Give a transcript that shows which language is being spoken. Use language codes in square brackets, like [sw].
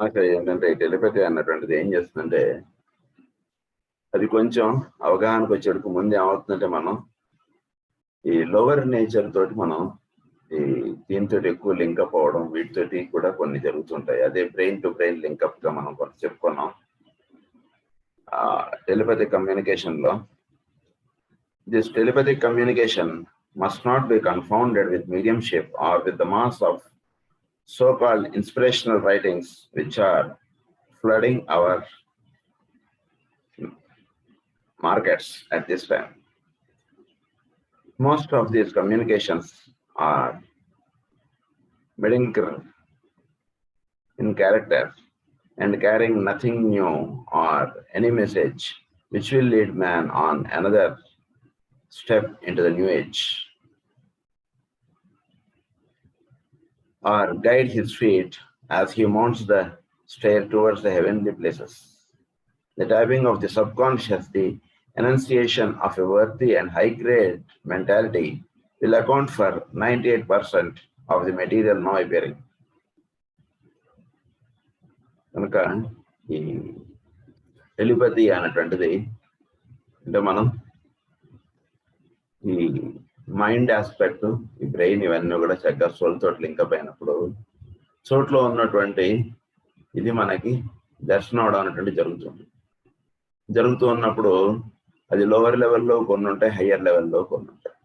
[te] ఏంటంటే టెలిపతి అన్నటువంటిది ఏం చేస్తుందంటే, అది కొంచెం అవగాహనకు వచ్చేటప్పుడు ముందు ఏమవుతుందంటే, మనం ఈ లోవర్ నేచర్ తోటి మనం ఈ దీంతో ఎక్కువ లింకప్ అవ్వడం, వీటితోటి కూడా కొన్ని జరుగుతుంటాయి. అదే బ్రెయిన్ టు బ్రెయిన్ లింకప్ గా మనం కొంత చెప్పుకున్నాం. [en] Telepathic communication లో this telepathic communication must not be confounded with mediumship or with the mass of so-called inspirational writings which are flooding our markets at this time. Most of these communications are mediocre in character and carrying nothing new or any message which will lead man on another step into the new age or guide his feet as he mounts the stair towards the heavenly places. The typing of the subconscious, the enunciation of a worthy and high-grade mentality will account for 98% of the material now appearing. [te] కనుక ఈ telepathy అనేటువంటిది అంటే మనం ఈ mind aspect, ఈ brain ఇవన్నీ కూడా చక్కగా సోల్ తోటి లింకప్ అయినప్పుడు చోట్లో ఉన్నటువంటి ఇది మనకి దర్శనం అవడం అనేటువంటి జరుగుతూ ఉన్నప్పుడు అది లోవర్ లెవెల్లో కొన్ని ఉంటాయి, హయ్యర్ లెవెల్లో కొన్ని ఉంటాయి.